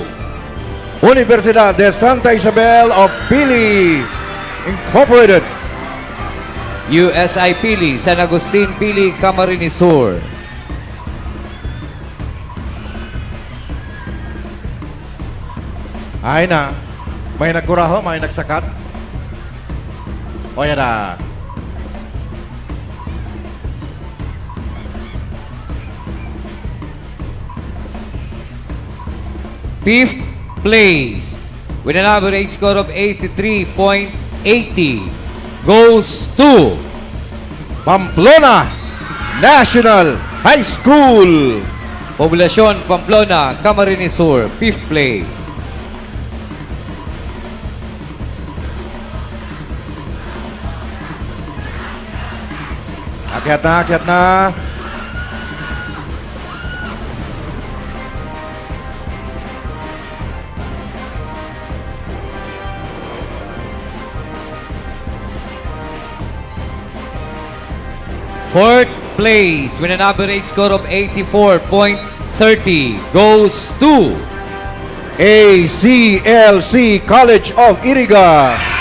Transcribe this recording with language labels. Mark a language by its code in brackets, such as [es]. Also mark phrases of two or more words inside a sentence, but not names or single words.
[en] Universidad de Santa Isabel of Pili Incorporated. USI Pili, San Agustin Pili, Camarines Sur. [bik] Ay na. May nagkuraho, may nagsakat. O yan na. [en] Fifth place with an average score of 83.80 goes to Pamplona National High School. Poblacion Pamplona, Camarines Sur, 5th place. [tl] Akyat na, akyat na. [en] Fourth place with an average score of 84.30 goes to ACLC College of Iriga.